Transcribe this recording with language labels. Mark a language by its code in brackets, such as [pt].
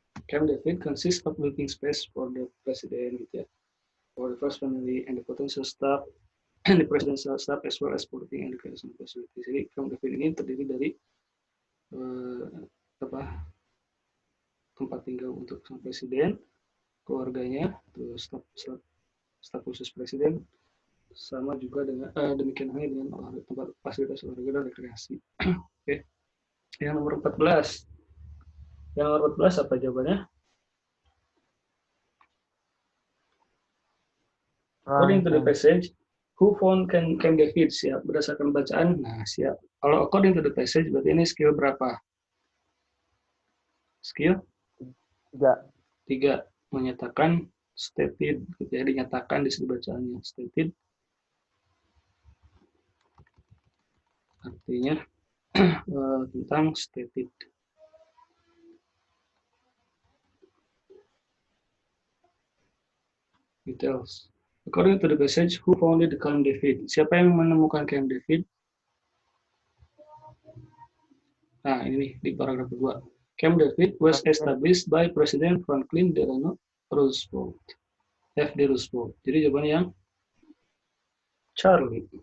[en] Camp David consists of living space for the president [id] gitu ya, [en] for the first family and the potential staff and the presidential staff as well as sporting and recreation facilities. [id] Jadi Camp David ini terdiri dari tempat tinggal untuk sang presiden, keluarganya, terus staf khusus presiden, sama juga dengan demikian halnya dengan tempat fasilitas olahraga dan rekreasi. Oke. Yang nomor 14. Yang nomor 14 apa jawabannya? [en] According to the passage, who found Camp David? [id] Siap. Berdasarkan bacaan, nah siap. Kalau [en] according to the passage, [id] berarti ini skill berapa? Skill? 3. Menyatakan stated, gitu ya, dinyatakan di sini bacaannya. Stated artinya tentang stated. [en] Details. According to the passage, who founded the Camp David? [id] Siapa yang menemukan Camp David? Nah, ini nih, di paragraf kedua. [en] Camp David was established by President Franklin Delano Roosevelt. F.D. Roosevelt. [id] Jadi jawabannya yang Charlie.